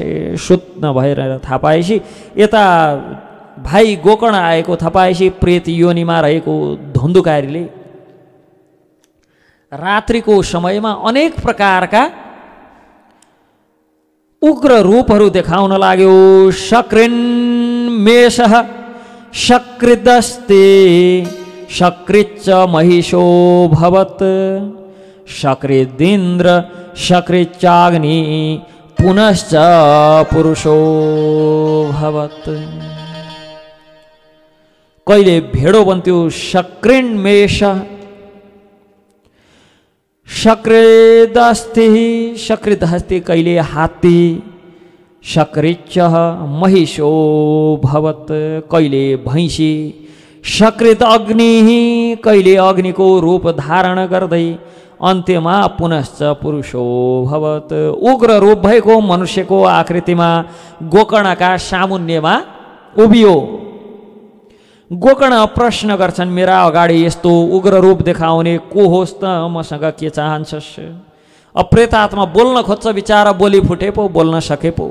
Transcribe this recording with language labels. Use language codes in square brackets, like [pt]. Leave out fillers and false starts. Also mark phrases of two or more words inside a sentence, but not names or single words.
[ne] सुत्न भएर थाहा पाएपछि यता भाइ गोकर्ण आएको थाहा पाएपछि प्रेत योनिमा रहेको धुन्धुकारीले रात्रिको समयमा अनेक प्रकारका उग्र रूपहरू देखाउन लाग्यो। [sa] शकृन्मेषः शकृदस्ते शकृच्च महिषो भवत् शकृदिन्द्र शकृच्चाग्नि पुनश्च पुरुषो भवत्। [ne] कहिले भेडो बन्थ्यो [sa] शकृन्मेष, शकृदस्ते [ne] कहिले हात्ती, [sa] शकृच्च महिषो भवत् [ne] कहिले भैँसी, [sa] शकृत अग्नि [ne] कहिले अग्निको रूप धारण गर्दै अन्त्यमा [sa] पुनश्च पुरुषो भवत् [ne] उग्र रूप भएको मनुष्यको आकृतिमा गोकर्णका सामुन्यमा उभियो। गोकर्ण प्रश्न गर्छन्, मेरा अगाडि यस्तो उग्र रूप देखाउने को होस् त? मसँग के चाहन्छस्? प्रेतात्मा बोल्न खोज्छ, बिचारा बोली फुटे पो, बोल्न सके पो।